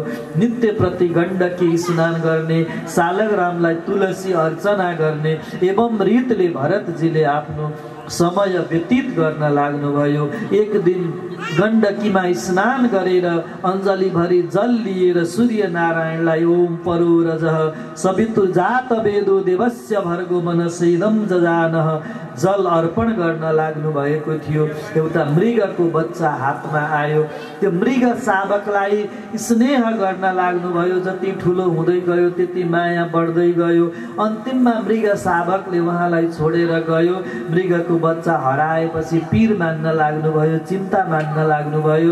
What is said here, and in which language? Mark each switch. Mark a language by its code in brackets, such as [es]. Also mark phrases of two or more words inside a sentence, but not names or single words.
[ne] नित्य प्रति गण्डकी स्नान गर्ने, सालग्रामलाई तुलसी अर्चना गर्ने एवं रीतले भरतजीले आफ्नो समय व्यतीत गर्न लाग्नुभयो। एक दिन गण्डकीमा स्नान गरेर अञ्जली भरी जल लिएर सूर्य नारायणलाई [sa] ओम परो रजः सवितुर्जात वेदो देवस्य भर्गो मनसेदम जजानः [ne] जल अर्पण गर्न लाग्नु भएको थियो। एउटा मृगको बच्चा हातमा आयो। त्यो मृग शावकलाई स्नेह गर्न लाग्नुभयो। जति ठुलो हुँदै गयो त्यति माया बढ्दै गयो। अन्तिममा मृग शावकले उहाँलाई छोडेर गयो। मृगको बच्चा हराएपछि पीर मान्न लाग्नुभयो, चिन्ता मान्न लाग्नुभयो।